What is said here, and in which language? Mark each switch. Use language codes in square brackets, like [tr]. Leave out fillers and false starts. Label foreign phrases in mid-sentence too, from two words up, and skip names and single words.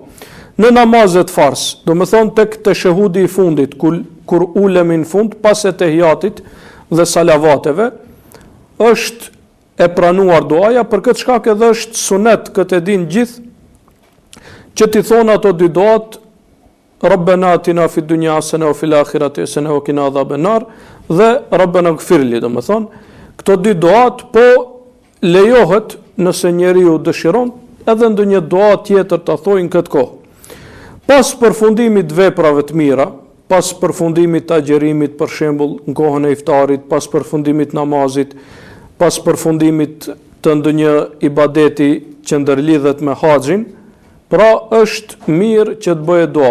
[sq] Në namazet farz, do me thonë tek teshehudi i fundit, kur ulemi në fund pas e tehijatit dhe salavateve, është e pranuar duaja, për këtë shkak edhe është sunet, këtë e din gjithë, që ti thonë ato dy duat, [ar] ربنا آتنا في الدنيا حسنة وفي الآخرة حسنة وقنا عذاب النار, [sq] dhe [ar] ربنا اغفر لي, [sq] do me thonë, këto dy duat po lejohet nëse njeriu dëshiron edhe ndonjë dua tjetër ta thojë në këtë kohë. Pas përfundimit veprave të mira, pas përfundimit të agjerimit, për shembull në kohën e iftarit, pas përfundimit namazit, pas përfundimit të ndonjë ibadeti që ndërlidhet me haxhin, pra është mirë që të bëjë dua.